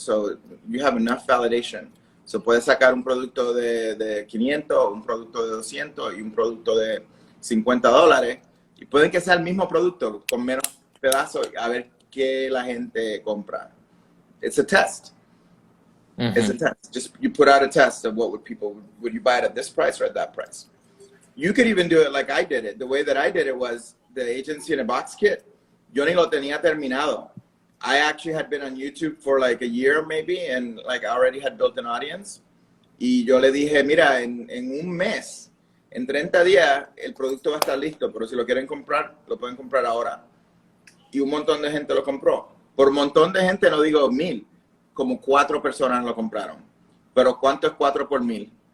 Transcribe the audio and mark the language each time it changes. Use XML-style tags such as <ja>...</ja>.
<en>So you have enough validation.</en> <es>So puedes sacar un producto de 500, un producto de 200 y un producto de $50. Y pueden que sea el mismo producto con menos pedazos a ver qué la gente compra.</es> <en>It's a test. It's a test. Just you put out a test of what would you buy it at this price or at that price? You could even do it like I did it. The way that I did it was the agency in a box kit.</en> <es>Yo ni lo tenía terminado.</es> <en>I actually had been on YouTube for like a year maybe, and like I already had built an audience.</en> <es>Y yo le dije, mira, en un mes, en 30 días, el producto va a estar listo, pero si lo quieren comprar, lo pueden comprar ahora. Y un montón de gente lo compró. Por un montón de gente, no digo 1000, como 4 personas lo compraron. Pero ¿cuánto es 4 por 1000?</es>